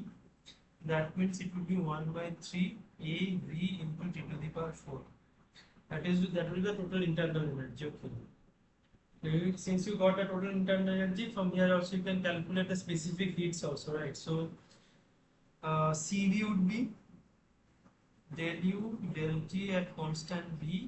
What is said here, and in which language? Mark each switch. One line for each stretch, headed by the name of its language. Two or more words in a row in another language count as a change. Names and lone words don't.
English: That means it would be 1 by 3 AV into T to the power 4. That will be the total internal energy. Okay. Since you got a total internal energy, from here also you can calculate the specific heats also, right? So CV would be del U del T at constant V.